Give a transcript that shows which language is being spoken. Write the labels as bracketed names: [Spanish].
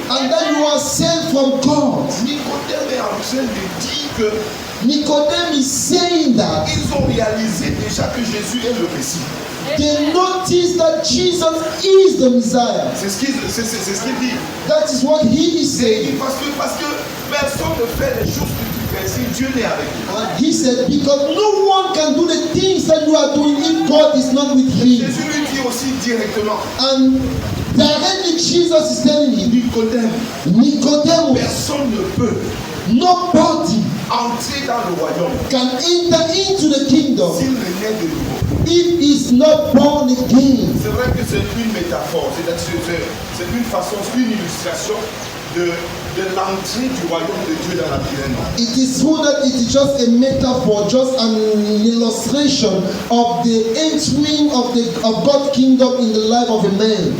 [English] and that you are sent from God. [French] Nicodème est en train de dire que [English] Nicodemus is saying that [French] ils ont réalisé déjà que Jésus est le Messie. [English] they notice that Jesus is the Messiah. [French] C'est ce qu'il dit. [English] That is what he is [French] Il [English] saying. [French] dit parce que personne ne fait les choses que tu fais si Dieu n'est avec lui. [English] And he said, because no one can do the things that you are doing if God is not with him. [French] Jésus lui dit aussi directement, [English] And directly Jesus is telling him, [French] Nicodème, [English] Nicodemus, [French] personne ne peut [English] nobody [French] entrer dans le royaume [English] can enter into the kingdom [French] s'il ne naît de nouveau. [English] if he's not born again. [French] C'est vrai que c'est une métaphore, c'est une façon, c'est une illustration de l'entrée du royaume de Dieu dans la vie d'un homme. [English] It is true that it is just a metaphor, just an illustration of the entering of God's kingdom in the life of a man.